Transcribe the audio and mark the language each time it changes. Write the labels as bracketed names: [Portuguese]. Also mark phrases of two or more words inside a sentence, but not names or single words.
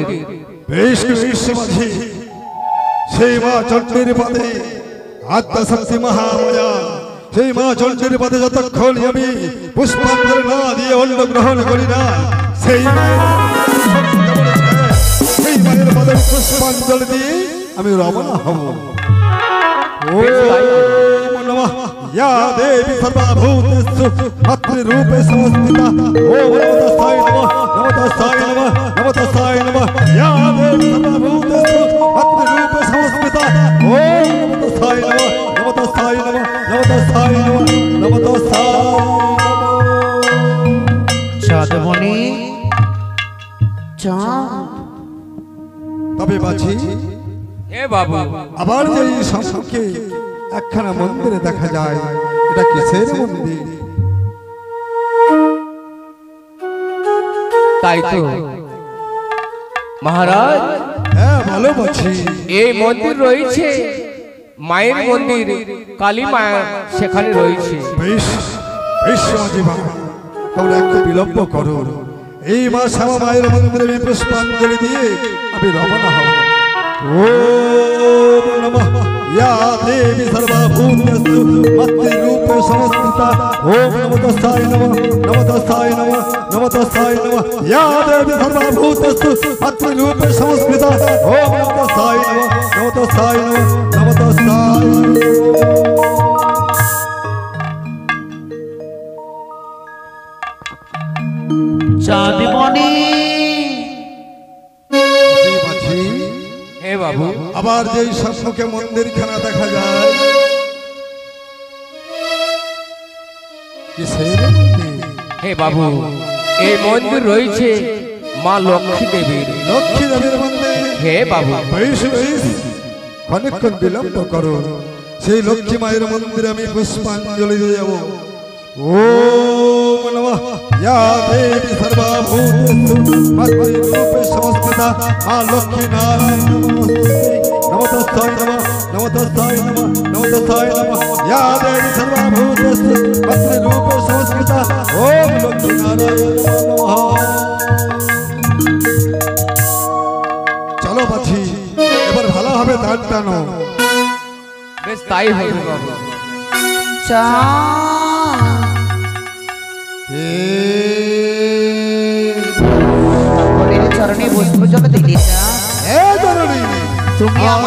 [Bangla] বেশ বেশ মাঝি, সেই মা চণ্ডীর পদে আদ্যশক্তি মহামায়া, সেই মা চণ্ডীর পদে যতক্ষণ আমি পুষ্পাঞ্জলি না দিয়ে অন্ন গ্রহণ করি না, সেই মায়ের পদে পুষ্পাঞ্জলি দিয়ে আমি রওনা হব। [Sanskrit] ওম নমঃ या देवी सर्वभूतेषु मातृरूपे संस्थिता। ओम नमोस्तस्यै नमः, नमोस्तस्यै नमः, नमोस्तस्यै नमः। या देवी सर्वभूतेषु मातृरूपे संस्थिता। ओम नमोस्तस्यै नमः, नमोस्तस्यै नमः, नमोस्तस्यै नमः, नमोस्तस्यै नमः। [Bangla] চাঁদমণি চাঁদ, তবে বাছি এ বাবু, আবার যে সম্মুখে একখানা মন্দিরে দেখা যায়, এটা কিসের মন্দির? তাই তো মহারাজ, হ্যাঁ ভালো বলছি। এই মন্দির রয়েছে মায়ের মন্দির, কালী মা সেখানে রয়েছে। বেশ বেশ মাঝি বাবা, তোমরা একটু বিলম্ব করো। এই মা শ্যামা মায়ের মন্দিরে আমি পুষ্পাঞ্জলি দিয়ে আমি রওনা হব। [Sanskrit] ওম নমঃ या देवी सर्वभूतेषु मातृरूपे संस्थिता। ओम नमोस्तस्यै नमः, नमोस्तस्यै नमः, नमोस्तस्यै नमः। या देवी सर्वभूतेषु मातृरूपे संस्थिता। ओम नमोस्तस्यै नमः, नमोस्तस्यै नमः, नमोस्तस्यै। [Bangla] চাঁদমণি হে বাবু, আবার যেই সম্মুখে মন্দিরখানা দেখা যায়, কিসের মন্দির? হে বাবু, এই মন্দির রয়েছে মা লক্ষ্মী দেবীর। লক্ষ্মী দেবীর মন্দির। হে বাবু, বেশ বেশ, অনেকক্ষণ বিলম্ব করো। সেই লক্ষ্মী মায়ের মন্দিরে আমি পুষ্পাঞ্জলি দিয়ে যাব। [Sanskrit] ওম নমঃ या देवी सर्वभूतेषु मातृरूपे संस्थिता। মা লক্ষ্মী নারায়ণ नमोस्तस्यै नमः, नमोस्तस्यै नमः, नमोस्तस्यै नमः। या देवी सर्वभूतेषु मातृरूपे संस्थिता। ओम लक्ष्मी नारायण नमः। [Bangla] চলো বাছি, এবার ভালো হবে তার টানো। বেশ তাই হবে বাবু। চাঁদ, সকলের চরণে পুষ্প জলে দিলি তুমি আমার